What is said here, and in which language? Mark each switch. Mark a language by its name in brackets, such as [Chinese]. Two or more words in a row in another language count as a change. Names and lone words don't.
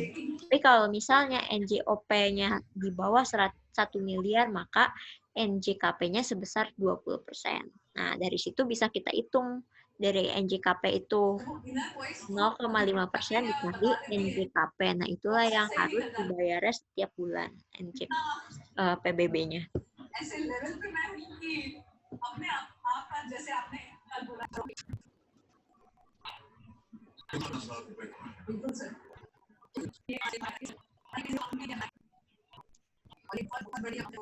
[Indonesian] Tapi kalau misalnya NJOP-nya di bawah 1 miliar, maka NJKP-nya sebesar 20%. Nah, dari situ bisa kita hitung. Dari NJKP itu 0,5% dikali NJKP. Nah, itulah yang harus dibayar setiap bulan PBB-nya. [Hindi] ऐसे लेवल पे मैं हूँ कि अपने आप का जैसे आपने कल बोला बिल्कुल सर बहुत बढ़िया